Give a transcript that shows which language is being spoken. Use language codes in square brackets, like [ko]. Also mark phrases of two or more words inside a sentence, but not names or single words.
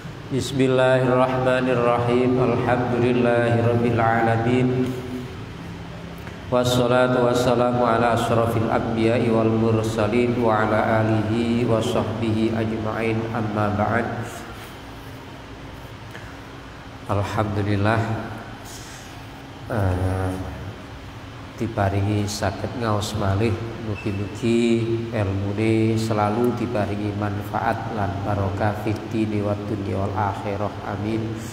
[ar] بسم الله الرحمن الرحيم. الحمد لله رب العالمين. والصلاة والسلام على أشرف الأنبياء والمرسلين وعلى آله وصحبه أجمعين. أما بعد. [jv] Alhamdulillah diparingi saged ngaos malih, mugi-mugi ilmune selalu diparingi manfaat lan barokah [ar] في الدين والدنيا والآخرة, [jv] amin.